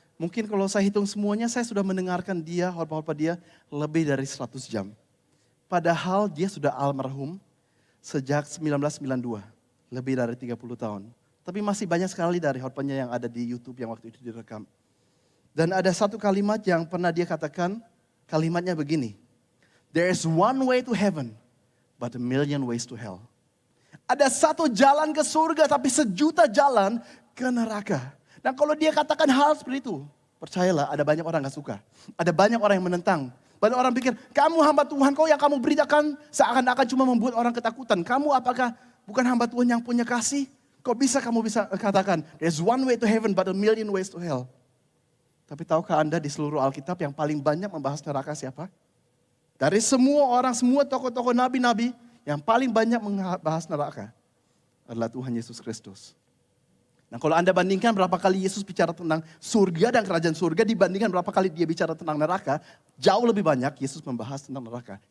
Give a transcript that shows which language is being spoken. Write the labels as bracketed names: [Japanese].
[Indonesian] Mungkin kalau saya hitung semuanya, saya sudah mendengarkan dia, khotbah-khotbah dia lebih dari 100 jam. Padahal dia sudah almarhum sejak 1992, lebih dari 30 tahun. Tapi masih banyak sekali dari khotbahnya yang ada di YouTube yang waktu itu direkam. Dan ada satu kalimat yang pernah dia katakan, kalimatnya begini. [English] There is one way to heaven, but a million ways to hell. [Indonesian] Ada satu jalan ke surga, tapi sejuta jalan ke neraka. Dan kalau dia katakan hal seperti itu, percayalah ada banyak orang gak suka. Ada banyak orang yang menentang. Banyak orang pikir, kamu hamba Tuhan, kau yang kamu beritakan seakan-akan cuma membuat orang ketakutan. Kamu apakah bukan hamba Tuhan yang punya kasih? Kamu bisa katakan, [English] there's one way to heaven, but a million ways to hell. [Indonesian] Tapi tahukah Anda di seluruh Alkitab yang paling banyak membahas neraka siapa? Dari semua orang, semua tokoh-tokoh nabi-nabi, yang paling banyak membahas neraka adalah Tuhan Yesus Kristus. Nah kalau Anda bandingkan berapa kali Yesus bicara tentang surga dan kerajaan surga dibandingkan berapa kali dia bicara tentang neraka, jauh lebih banyak Yesus membahas tentang neraka.